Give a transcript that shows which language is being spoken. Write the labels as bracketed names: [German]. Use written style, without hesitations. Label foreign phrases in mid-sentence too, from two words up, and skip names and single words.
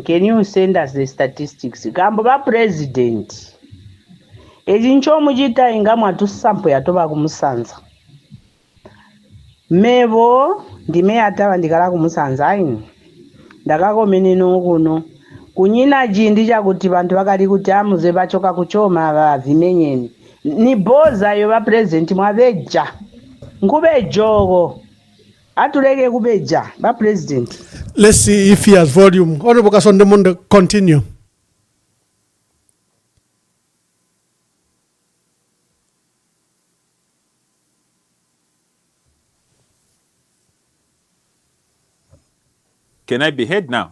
[English] Can you send us the statistics? Gamba President. [Tonga (Zambia)] Ejincho mujita ingamwa tusampo yatoba kumusanza. Mebo ndime atawa ndikala kumusanza ini. Ndakako menino kuno. Kunyina jindi cha kuti bantu bakali kuti amuze bachoka kuchoma bavimenyeni. Ni boza yo ba president mwabeja. Nkube jogo. Atuleke kubeja ba president. [English] Let's see if he has volume. Honorable Kasonde Mwenda, continue. Can I be heard now?